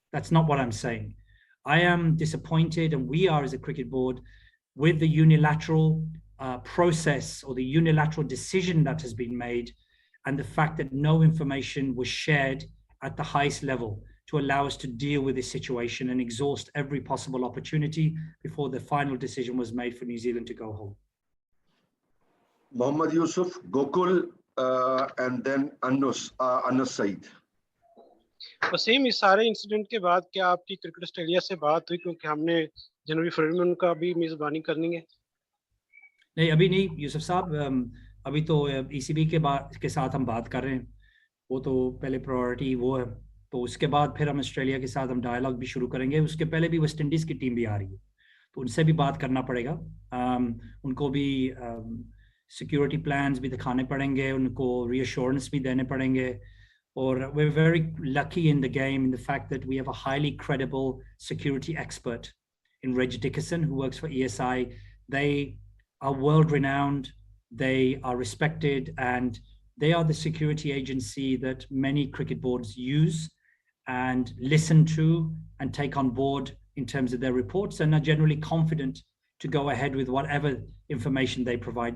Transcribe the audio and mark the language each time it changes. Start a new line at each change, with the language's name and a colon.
English: That's not what I'm saying. I am disappointed, and we are as a cricket board, with the unilateral process or the unilateral decision that has been made, and the fact that no information was shared at the highest level to allow us to deal with this situation and exhaust every possible opportunity before the final decision was made for New Zealand to go home. Mohammad Yusuf, Gokul, and then Anus Saeed.
Hindi: Wasim, इस सारे incident के बाद क्या आपकी cricket Australia से बात हुई, क्योंकि हमने जनवरी फरवरी में उनका भी मेजबानी करनी है? नहीं, अभी नहीं यूसुफ साहब, अभी तो ECB के साथ हम बात कर रहे हैं, वो तो पहले प्रायोरिटी वो है, तो उसके बाद फिर हम ऑस्ट्रेलिया के साथ हम डायलॉग भी शुरू करेंगे। उसके पहले भी वेस्ट इंडीज़ की टीम भी आ रही है, तो उनसे भी बात करना पड़ेगा, उनको भी सिक्योरिटी प्लान्स भी दिखाने पड़ेंगे, उनको रीअश्योरेंस भी देने पड़ेंगे।
English: Or we're very lucky in the game in the fact that we have a highly credible security expert in Reg Dickerson, who works for ESI. They are world renowned, they are respected, and they are the security agency that many cricket boards use and listen to and take on board in terms of their reports, and are generally confident to go ahead with whatever information they provide.